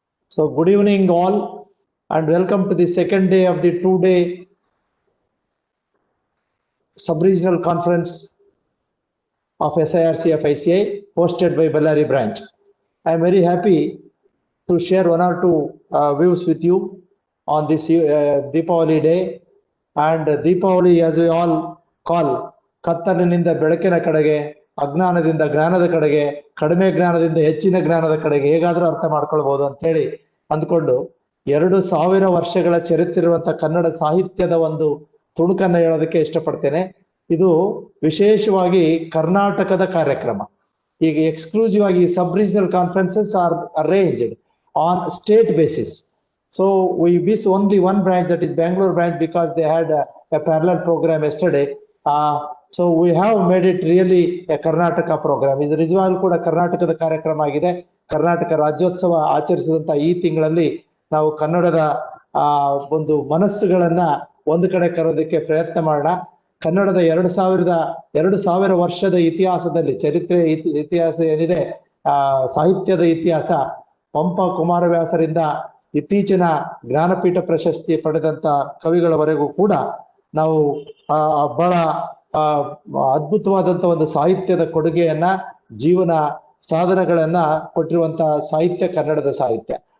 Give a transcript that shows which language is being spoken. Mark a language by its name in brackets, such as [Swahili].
[English] So good evening all, and welcome to the second day of the two-day sub-regional conference of SIRC of ICAI hosted by Ballari branch. I am very happy to share one or two views with you on this Deepavali day. And Deepavali, as we all call, [Kannada] ಕತ್ತಲಿನಿಂದ ಬೆಳಕಿನ ಕಡೆಗೆ, ಅಜ್ಞಾನದಿಂದ ಜ್ಞಾನದ ಕಡೆಗೆ, ಕಡಿಮೆ ಜ್ಞಾನದಿಂದ ಹೆಚ್ಚಿನ ಜ್ಞಾನದ ಕಡೆಗೆ ಹೇಗಾದ್ರೂ ಅರ್ಥ ಮಾಡ್ಕೊಳ್ಬಹುದು ಅಂತ ಹೇಳಿ ಅಂದ್ಕೊಂಡು 2000 ವರ್ಷಗಳ ಚರಿತ್ರೆ ಇರುವಂತಹ ಕನ್ನಡ ಸಾಹಿತ್ಯದ ಒಂದು ತುಣುಕನ್ನ ಹೇಳೋದಕ್ಕೆ ಇಷ್ಟಪಡ್ತೇನೆ. ಇದು ವಿಶೇಷವಾಗಿ ಕರ್ನಾಟಕದ ಕಾರ್ಯಕ್ರಮ. ಈಗ [English] exclusive [Kannada] ಆಗಿ [English] Sub regional conferences are arranged on state basis. So we miss only one branch, that is Bengaluru branch, because they had a parallel program yesterday. So we have made it really a Karnataka program. [Kannada] ಇದು ನಿಜವಾಗ್ಲೂ ಕೂಡ ಕರ್ನಾಟಕದ ಕಾರ್ಯಕ್ರಮ ಆಗಿದೆ. ಕರ್ನಾಟಕ ರಾಜ್ಯೋತ್ಸವ ಆಚರಿಸಿದಂತ ಈ ತಿಂಗಳಲ್ಲಿ ನಾವು ಕನ್ನಡದ ಒಂದು ಮನಸ್ಸುಗಳನ್ನ ಒಂದು ಕಡೆ ಕರೋದಕ್ಕೆ ಪ್ರಯತ್ನ ಮಾಡೋಣ. ಕನ್ನಡದ 2000 ವರ್ಷದ ಇತಿಹಾಸದಲ್ಲಿ, ಚರಿತ್ರೆ ಇತಿಹಾಸ ಏನಿದೆ, ಸಾಹಿತ್ಯದ ಇತಿಹಾಸ, ಪಂಪ ಕುಮಾರವ್ಯಾಸರಿಂದ ಇತ್ತೀಚಿನ ಜ್ಞಾನಪೀಠ ಪ್ರಶಸ್ತಿ ಪಡೆದಂತ ಕವಿಗಳವರೆಗೂ ಕೂಡ ನಾವು ಬಹಳ ಅದ್ಭುತವಾದಂತ ಒಂದು ಸಾಹಿತ್ಯದ ಕೊಡುಗೆಯನ್ನ, ಜೀವನ ಸಾಧನೆಗಳನ್ನ ಕೊಟ್ಟಿರುವಂತಹ ಸಾಹಿತ್ಯ ಕನ್ನಡದ ಸಾಹಿತ್ಯ.